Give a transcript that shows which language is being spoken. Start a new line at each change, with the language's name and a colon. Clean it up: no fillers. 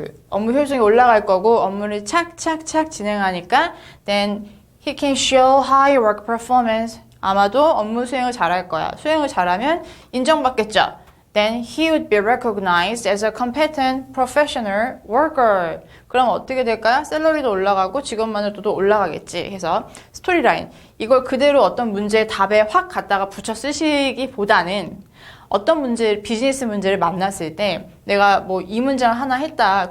Korean: 업무 효율성이 올라갈 거고 업무를 착착착 진행하니까
English: then he can show high work performance.
Korean: 아마도 업무 수행을 잘할 거야. 수행을 잘하면 인정받겠죠.
English: Then he would be recognized as a competent professional worker.
Korean: 그럼 어떻게 될까요? 샐러리도 올라가고 직업만으로도 올라가겠지. 해서 스토리라인. 이걸 그대로 어떤 문제의 답에 확 갖다가 붙여 쓰시기보다는 어떤 문제, 비즈니스 문제를 만났을 때 내가 뭐 이 문장을 하나 했다.